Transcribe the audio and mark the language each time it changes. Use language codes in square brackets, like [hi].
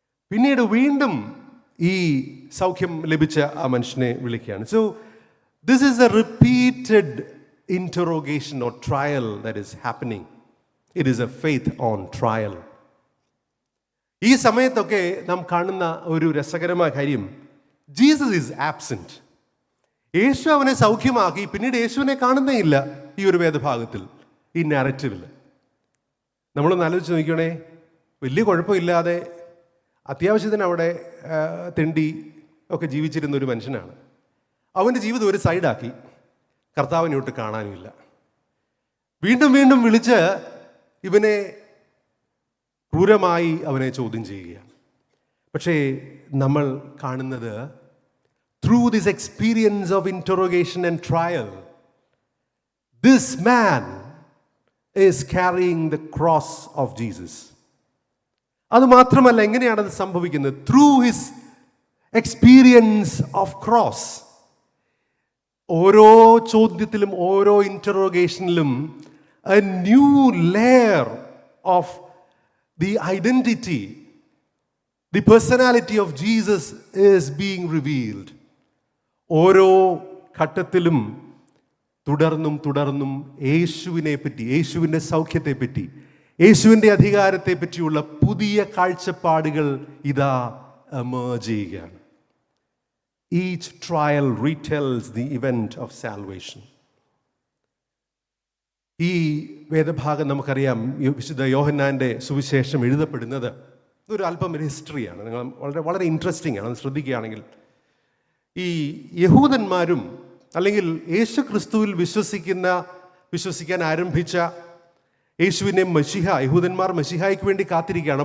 [ml] പിന്നീട് വീണ്ടും ഈ സൗഖ്യം ലഭിച്ച ആ മനുഷ്യനെ വിളിക്കുകയാണ്. [en] So this is a repeated interrogation or trial that is happening. It is a faith on trial. [ml] ഈ സമയത്തൊക്കെ നാം കാണുന്ന ഒരു രസകരമായ കാര്യം, [en] Jesus is absent. [ml] യേശു അവനെ സൗഖ്യമാക്കി, പിന്നീട് യേശുവിനെ കാണുന്നേ ഇല്ല ഈ ഒരു വേദഭാഗത്തിൽ, ഈ നാരറ്റീവിൽ. നമ്മളൊന്ന് ആലോചിച്ച് നോക്കണേ, വലിയ കുഴപ്പമില്ലാതെ അത്യാവശ്യത്തിന് അവിടെ തെണ്ടി ഒക്കെ ജീവിച്ചിരുന്ന ഒരു മനുഷ്യനാണ്. അവൻ്റെ ജീവിതം ഒരു സൈഡാക്കി, കർത്താവിനോട്ട് കാണാനുമില്ല. വീണ്ടും വീണ്ടും വിളിച്ച് ഇവനെ ക്രൂരമായി അവനെ ചോദ്യം ചെയ്യുകയാണ്. പക്ഷേ നമ്മൾ കാണുന്നത്, [en] Through this experience of interrogation and trial, this man is carrying the cross of Jesus. [ml] അതുമാത്രമല്ല, എങ്ങനെയാണത് സംഭവിക്കുന്നത്? [en] Through his experience of cross. [ml] ഓരോ ചോദ്യത്തിലും, ഓരോ ഇൻറ്ററോഗേഷനിലും [en] a new layer of the identity, the personality of Jesus is being revealed. [ml] ഓരോ ഘട്ടത്തിലും തുടർന്നും യേശുവിനെ പറ്റി, യേശുവിൻ്റെ സൗഖ്യത്തെ പറ്റി, യേശുവിൻ്റെ അധികാരത്തെ പറ്റിയുള്ള പുതിയ കാഴ്ചപ്പാടുകൾ ഇതാ എമേർജ് ചെയ്യുകയാണ്. [en] Each trial retells the event of salvation. [ml] ഈ വേദഭാഗം നമുക്കറിയാം, വിശുദ്ധ യോഹന്നാൻ്റെ സുവിശേഷം എഴുതപ്പെടുന്നത് ഇതൊരു അല്പം ഒരു ഹിസ്റ്ററിയാണ്. നിങ്ങൾ വളരെ ഇൻട്രസ്റ്റിംഗ് ആണ്. അത് ശ്രദ്ധിക്കുകയാണെങ്കിൽ, ഈ യഹൂദന്മാരും അല്ലെങ്കിൽ യേശു ക്രിസ്തുവിൽ വിശ്വസിക്കാൻ ആരംഭിച്ച യേശുവിനെ മശിഹ, യഹൂദന്മാർ മശിഹായ്ക്ക് വേണ്ടി കാത്തിരിക്കുകയാണ്.